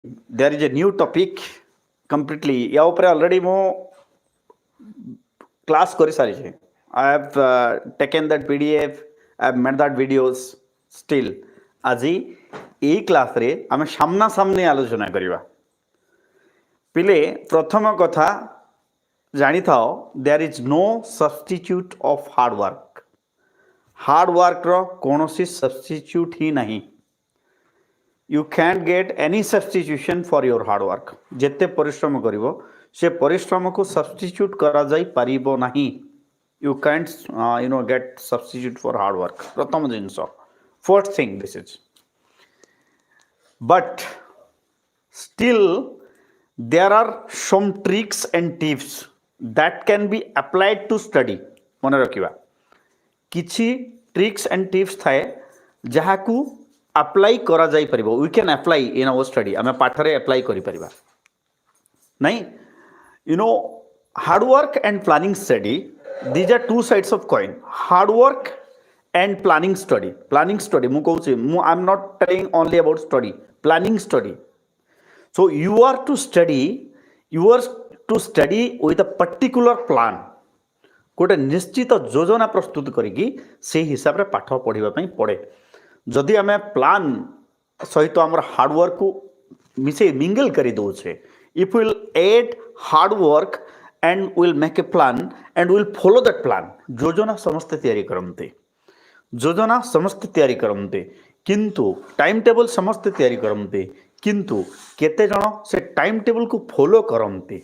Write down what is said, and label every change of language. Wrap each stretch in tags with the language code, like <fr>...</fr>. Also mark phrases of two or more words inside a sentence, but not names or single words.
<en>there is a new topic completely.</en> <or>या ऊपर already मो class करी सारी छे.</or> <en>I have taken that PDF, I have made that videos. Still,</en> <or>ଆଜି ଏଇ କ୍ଲାସ ରେ ଆମେ ସାମ୍ନା ସାମ୍ନି ଆଲୋଚନା କରିବା. ପିଲେ ପ୍ରଥମ କଥା ଜାଣି ଥାଅ,</or> <en>there is no substitute of hard work. Hard work</en> <or>रो कोनोसी substitute ही नहीं.</or> <en>You can't get any substitution for your hard work.</en> <or>ଯେତେ ପରିଶ୍ରମ କରିବ ସେ ପରିଶ୍ରମ କୁ substitute କରା ଯାଇ ପାରିବ ନାହିଁ.</or> <en>You can't get substitute for hard work.</en> <or>ପ୍ରଥମ ଜିନିଷ.</or> <en>First thing this is. But still there are some tricks and tips that can be applied to study.</en> <or>ମନେ ରଖିବା. କିଛି</or> <en>tricks and tips</en> <or>ଥାଏ ଯାହାକୁ ଅପ୍ଲାଇ କରା ଯାଇ ପାରିବ.</or> <en>We can apply in our study.</en> <or>ଆମେ ପାଠରେ ଅପ୍ଲାଇ କରି ପାରିବା. नहीं,</or> <en>hard work and planning study, these are two sides of coin. Hard work and planning study. Planning study</en> <or>ମୁଁ କହୁଛି,</or> <en>I'm not telling only about study. Planning study. So you are to study with a particular plan.</en> <or>ଗୋଟେ ନିଶ୍ଚିତ ଯୋଜନା ପ୍ରସ୍ତୁତ କରିକି ସେ ହିସାବ ରେ ପାଠ ପଢ଼ିବା ପାଇଁ ପଡ଼େ. ଯଦି ଆମ ପ୍ଲାନ ସହିତ ଆମ ହାର୍ଡୱର୍କ କୁ ମିଶେ ମିଙ୍ଗଲ କରି ଦେଉଛେ,</or> <en>if will add hardwork and will make a plan and will follow that plan.</en> <or>ଯୋଜନା ସମସ୍ତ ତିଆରି କରନ୍ତି କିନ୍ତୁ</or> <en>time table</en> <or>ସମସ୍ତ ତିଆରି କରନ୍ତି କିନ୍ତୁ କେତେ ଜଣ ସେ</or> <en>time table</en> <or>କୁ ଫଲୋ କରନ୍ତି.</or>